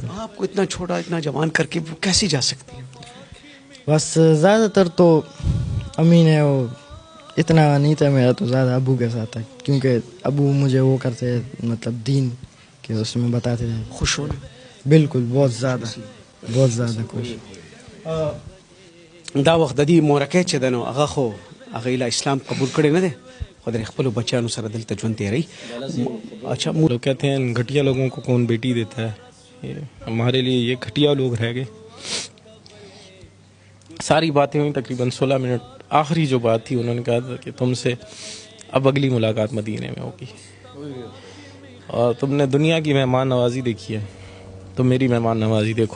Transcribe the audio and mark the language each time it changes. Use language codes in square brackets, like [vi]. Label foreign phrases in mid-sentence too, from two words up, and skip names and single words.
[ur] آپ کو اتنا چھوٹا اتنا جوان کر کے وہ کیسے جا سکتی ہے؟ بس زیادہ تر تو امی نے وہ اتنا نہیں تھا میرا تو زیادہ ابو کے ساتھ تھا کیونکہ ابو مجھے وہ کرتے مطلب دین کے اس میں بتاتے تھے. خوش ہونا؟ بالکل بہت زیادہ خوش. [ps] دا وخت د دې مورکه چې د نو هغه خو هغه له اسلام قبول کړي نه دي خو د خپل بچیانو سره دلته ژوند تیری. [ur] اچھا لوگ کہتے ہیں گھٹیا لوگوں کو کون بیٹی دیتا ہے. ہمارے لیے یہ گھٹیا لوگ رہ گئے. ساری باتیں ہوئیں تقریباً 16 منٹ. آخری جو بات تھی انہوں نے کہا تھا کہ تم سے اب اگلی ملاقات مدینے میں ہوگی اور تم نے دنیا کی مہمان نوازی دیکھی ہے تو میری مہمان نوازی دیکھو.